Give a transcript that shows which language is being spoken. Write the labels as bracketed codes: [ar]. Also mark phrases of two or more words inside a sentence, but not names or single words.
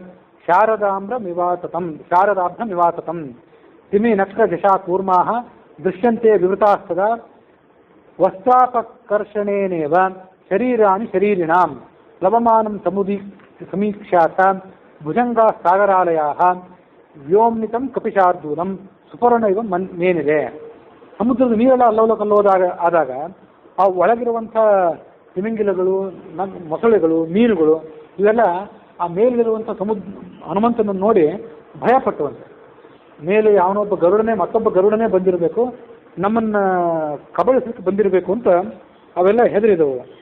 [sa] ಶಾರದಾಭ್ರಮಿವಾತತಂ ತಿಮಿ ನಕ್ಷ ಜಶಾ ಕೂರ್ಮಾಃ ದೃಶ್ಯಂತೆ ವಿವೃತಾಸ್ತದಾ ವಸ್ತ್ರಾಪಕರ್ಷಣೇನೇವ ಶರೀರಾಣಿ ಶರೀರಿಣಾಂ ಲವಮಾನಂ ಸಮೀಕ್ಷಾತ ಭುಜಂಗಾ ಸಾಗರಾಲಯಾಃ ವ್ಯೋಮ್ನಿತಂ ಕಪಿಶಾರ್ದೂಲಂ ಸುಪರ್ಣ ಇವ ಮೇನಿದೆ. [kn] ಸಮುದ್ರದ ನೀರೆಲ್ಲ ಅಲ್ಲೋಲ ಕಲ್ಲೋದಾಗ ಆದಾಗ ಆ ಒಳಗಿರುವಂಥ ತಿಮಿಂಗಿಲಗಳು, ಮೊಸಳೆಗಳು, ಮೀನುಗಳು ಇವೆಲ್ಲ ಆ ಮೇಲಿರುವಂಥ ಹನುಮಂತನನ್ನು ನೋಡಿ ಭಯಪಟ್ಟುವಂತೆ. ಮೇಲೆ ಅವನೊಬ್ಬ ಗರುಡನೇ ಮತ್ತೊಬ್ಬ ಗರುಡನೇ ಬಂದಿರಬೇಕು, ನಮ್ಮನ್ನ ಕಬಳಿಸಲಿಕ್ಕೆ ಬಂದಿರಬೇಕು ಅಂತ ಅವೆಲ್ಲ ಹೆದರಿದವು.